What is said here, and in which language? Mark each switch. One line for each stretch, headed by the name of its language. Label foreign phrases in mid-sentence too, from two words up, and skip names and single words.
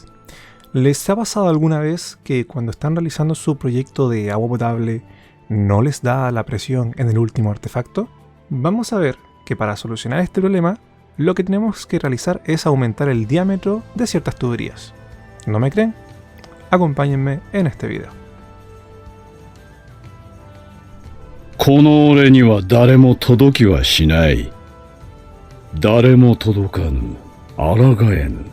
Spanish: ¿Les ha pasado alguna vez que cuando están realizando su proyecto de agua potable no les da la presión en el último artefacto? Vamos a ver que para solucionar este problema, lo que tenemos que realizar es aumentar el diámetro de ciertas tuberías. ¿No me creen? Acompáñenme en este video.
Japanese: この俺には誰も届きはしない。誰も届かぬ。抗えぬ。